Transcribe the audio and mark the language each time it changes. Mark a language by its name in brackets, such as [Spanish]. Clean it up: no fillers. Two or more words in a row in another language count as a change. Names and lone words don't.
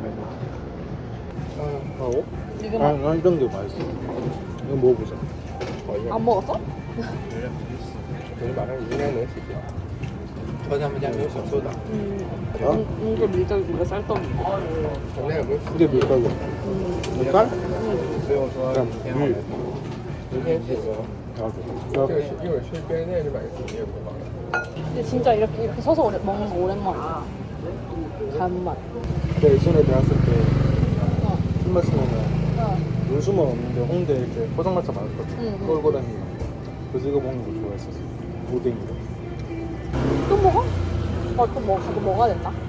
[Korean] 하고 이게 난 이런 게 맛있어. 이거 먹어보자. 안 먹었어? [Chinese] 你马上应该能洗掉。说他们家没有小苏打， [Korean] 이게 밀떡이 이거 쌀떡이. [Chinese] 那个不是 [Korean] 이게 밀가루. 밀가루? [Chinese] 所以我说 음. 明天好来吃，明天洗个。这个一会儿去便利店就买个洗面乳好了。 [Korean] 근데 진짜 이렇게 서서 먹는 거 오랜만이야. 간맛. 내 예전에 배웠을 때 어. 술 마시면은 어. 물수만 없는데 홍대 이렇게 포장마차 많았거든. 응. 끌고 다니는 거. 그래서 이거 먹는 거 좋아했었어. 오뎅이로. 또 먹어? 또 가서 먹어야 된다.